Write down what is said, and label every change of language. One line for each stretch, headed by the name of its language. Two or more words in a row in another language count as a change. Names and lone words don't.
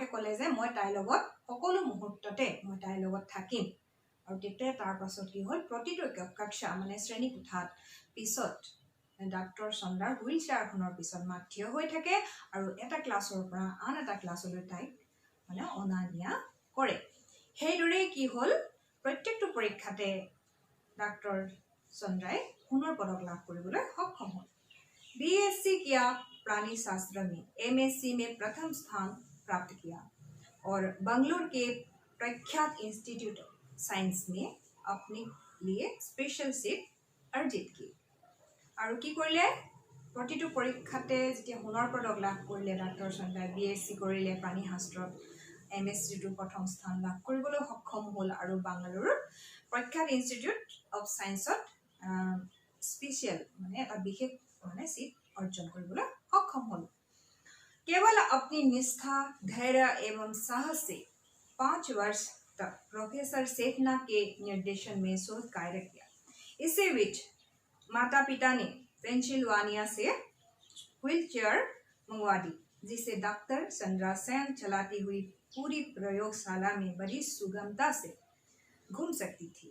Assamese: ক'লে যে মই তাইৰ লগত সকলো মুহূৰ্ততে মই তাইৰ লগত থাকিম আৰু তেতিয়া তাৰ পাছত কি হ'ল প্ৰতিটো কক্ষা মানে শ্ৰেণী কোঠাত পিছত ডাক্তৰ চন্দ্ৰাৰ
English: wheel chair
Assamese: পিছত মাক থিয় হৈ থাকে আৰু এটা ক্লাছৰ পৰা আন এটা ক্লাছলৈ তাইক মানে অনা নিয়া কৰে সেইদৰে কি হ'ল প্ৰত্যেকটো পৰীক্ষাতে ডাক্তৰ চন্দ্ৰাই সোণৰ পদক লাভ কৰিবলৈ সক্ষম হ'ল
Hindi: बीएससी किया प्राणी शास्त्र में एमएससी में प्रथम स्थान प्राप्त किया और बंगलुरु के प्रख्यात इंस्टीट्यूट ऑफ साइंस में अपने लिए स्पेशल सीट अर्जित की
Assamese: আৰু কি কৰিলে প্ৰতিটো পৰীক্ষাতে যেতিয়া সোণৰ পদক লাভ কৰিলে ডাক্তৰ চন্দ্ৰাই বিএসসি কৰিলে প্ৰাণী শাস্ত্ৰত MSc প্ৰথম স্থান লাভ কৰিবলৈ সক্ষম হ'ল আৰু বাংগালুৰুৰ প্ৰখ্যাত ইনষ্টিটিউট অফ সায়েন্সত স্পেশাল মানে এটা বিশেষ মানে সিট अर्जन কৰিবলৈ সক্ষম হ'ল।
Hindi: केवल अपनी निष्ठा धैर्य एवं साहस से 5 वर्ष तक प्रोफेसर सेठना के निर्देशन में शोध कार्य किया। इसी बीच माता पिता ने पेंसिल्वानिया से व्हील चेयर मंगवा दी, जिसे डॉक्टर चंद्रा सेन चलाती हुई पूरी प्रयोगशाला में बड़ी सुगमता से घूम सकती थी।